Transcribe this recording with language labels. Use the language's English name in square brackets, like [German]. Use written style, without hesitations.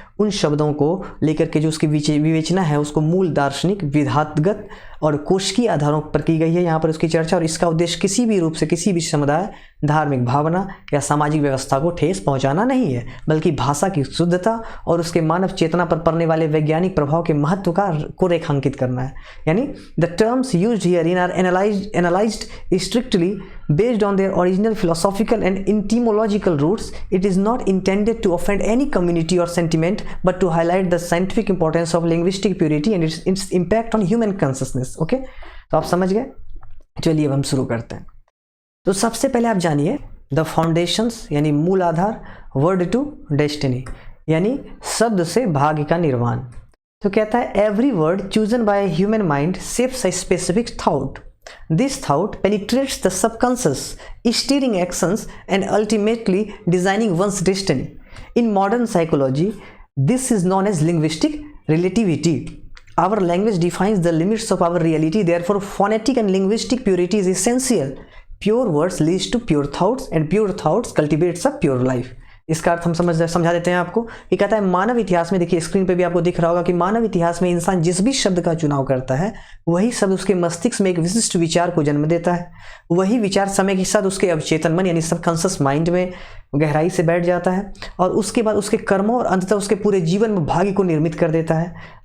[Hindi] उन शब्दों को लेकर के जो उसकी विवेचना है उसको मूल दार्शनिक, विधातगत और कोशिकीय आधारों पर की गई है यहाँ पर उसकी चर्चा। और इसका उद्देश्य किसी भी रूप से किसी भी समुदाय, धार्मिक भावना या सामाजिक व्यवस्था को ठेस पहुँचाना नहीं है, बल्कि भाषा की शुद्धता और उसके मानव चेतना पर पड़ने वाले वैज्ञानिक प्रभाव के महत्व को रेखांकित करना है। यानी [English] The terms used herein are analysed strictly Based on their original philosophical and etymological roots, it is not intended to offend any community or sentiment, but to highlight the scientific importance of linguistic purity and its impact on human consciousness. [Hindi] Okay, तो आप समझ गए। चलिए अब हम शुरू करते हैं। तो सबसे पहले आप जानिए द फाउंडेशंस यानी मूल आधार, [English] word to destiny [Hindi] यानी शब्द से भाग्य का निर्माण। तो कहता है [English] Every word chosen by human mind shapes a specific thought. This thought penetrates the subconscious, steering actions and ultimately designing one's destiny. In modern psychology, this is known as linguistic relativity. Our language defines the limits of our reality, therefore phonetic and linguistic purity is essential. Pure words leads to pure thoughts and pure thoughts cultivates a pure life. [Hindi] इसका अर्थ हम समझा देते हैं आपको। ये कहता है मानव इतिहास में, देखिए स्क्रीन पे भी आपको दिख रहा होगा कि मानव इतिहास में इंसान जिस भी शब्द का चुनाव करता है वही शब्द उसके मस्तिष्क में एक विशिष्ट विचार को जन्म देता है। वही विचार समय के साथ उसके अवचेतन मन यानी सबकॉन्शियस माइंड में गहराई से बैठ जाता है और उसके बाद उसके कर्मों और अंततः उसके पूरे जीवन में भाग्य को निर्मित कर देता है।